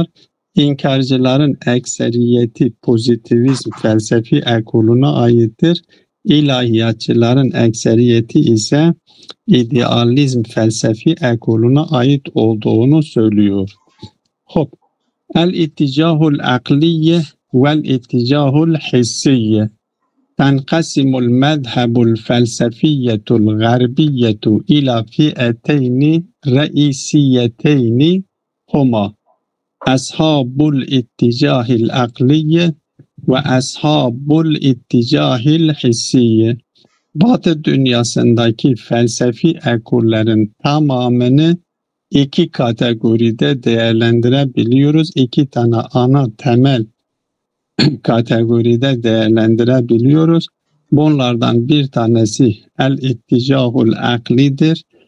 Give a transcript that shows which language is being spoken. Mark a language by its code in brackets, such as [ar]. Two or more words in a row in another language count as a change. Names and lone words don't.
[tr] İnkarcıların ekseriyeti pozitivizm felsefi ekoluna aittir. İlahiyatçıların ekseriyeti ise idealizm felsefi ekoluna ait olduğunu söylüyor. Hop. [ar] الاتجاه العقلية والاتجاه الحسية. تنقسم المذهب الفلسفية الغربية إلى فئتين رئيسيتين هما أصحاب الاتجاه العقلي وأصحاب الاتجاه الحسي. [tr] Batı dünyasındaki felsefi ekollerin tamamını iki kategoride değerlendirebiliyoruz. İki tane ana temel kategoride değerlendirebiliyoruz. Bunlardan bir tanesi el-itticahul aklidir.